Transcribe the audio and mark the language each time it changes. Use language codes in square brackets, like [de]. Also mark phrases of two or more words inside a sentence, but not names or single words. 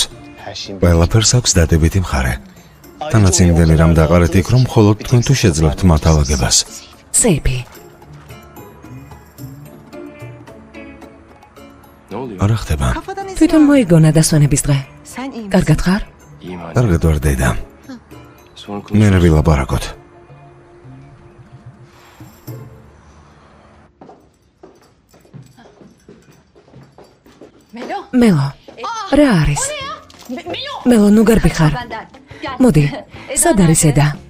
[ka] ყველაფერს აქვს დადებითი მხარე. თანაც იმდენი რამ დაყარეთ იქ, რომ მხოლოდ თქვენ თუ შეძლებთ მათ ალაგებას. სეიფი. არა ხდება. თვითონ მოიგონა დასვენების დღე. [tr] Sen iyi misin? [ka] კარგად ხარ? [tr] İyiyim anne. [ka] კარგად ვარ დედა. [tr] Sonra [ka] მე [tr] konuşuruz. [ka] ვილაპარაკოთ. მელო, რა არის? მელო, ნუ გარბი ხარ. მოდი, სად არის ედა?